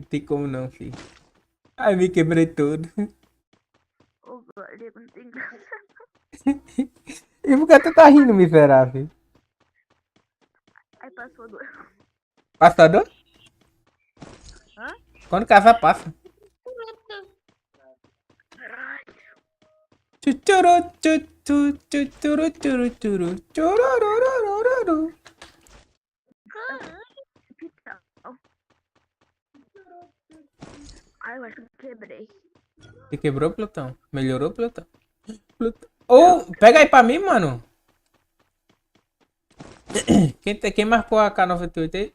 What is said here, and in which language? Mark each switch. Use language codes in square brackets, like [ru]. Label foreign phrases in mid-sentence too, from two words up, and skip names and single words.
[pt] Tem como não, filho. Ai, me quebrei todo. Ô, galego, não tem graça E por que tu tá rindo, miserável? Aí passou a dor. Passa a dor? Hã? Quando casar, passa. Chuchuru, chuchu, chuchuru, churu, churu, churururururu. Ai, eu acho que eu quebrei. Você quebrou, Plutão? Melhorou, Plutão? Ô, pega aí pra mim, mano. Quem marcou a K98 aí?